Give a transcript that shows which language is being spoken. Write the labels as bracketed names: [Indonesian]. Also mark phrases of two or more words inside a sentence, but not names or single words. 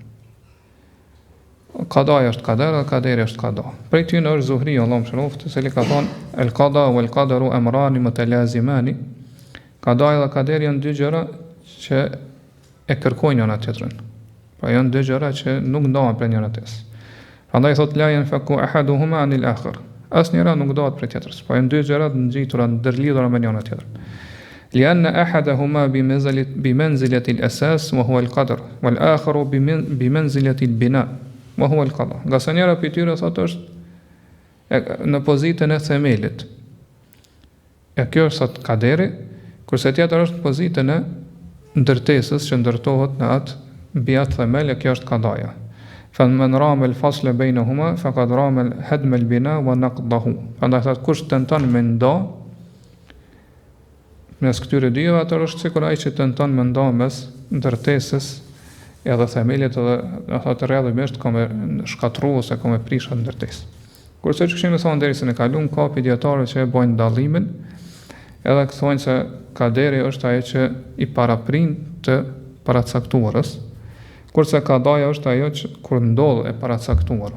[Albanian] Kadaja është kader dhe kaderi është kada. Prej tyre është Zuhri, Allah më shëroft, I cili ka thënë [Arabic] القضاء والقدر أمران متلازمان. [Albanian] Kadaja dhe kaderi janë dy gjëra që e kërkojnë njëra tjetrën. Pra janë dy gjëra që nuk ndahen prej njëra tjetrës. Prandaj thot [Arabic] لا ينفك أحدهما عن الآخر. [Albanian] Asnjëra nuk ndahet prej tjetrës. Po janë dy gjëra të ngjitura, ndërlidhura me njëra tjetrën. [Arabic] لأن أحدهما بمنزلة الأساس وهو القدر والآخر بمنزلة البناء وهو القضاء. [Albanian] Nga se njëra prej tyre thotë është në pozitën e themelit. E kjo është sot kaderi, kurse tjetër është pozitën e ndërtesës që ndërtohet në atë mbi atë themel, e kjo është kadaja. [Arabic] فمن رام الفصل بينهما فقد رام هدم البناء ونقضه. [Albanian] Prandaj thotë kush tenton me nda mes këtyre dyve, atë është sikur ai që tenton me nda mes ndërtesës edhe themelit, edhe thotë rrjedhimisht ka me shkatërru ose ka me prish atë ndërtesë. Kurse që kishim thonë derisa në kalum ka pediatarë që e bojnë dallimin, edhe thonë se kaderi është ajo që i paraprin të paracaktuarës, kurse kadaja është ajo që kur ndodh e paracaktuar.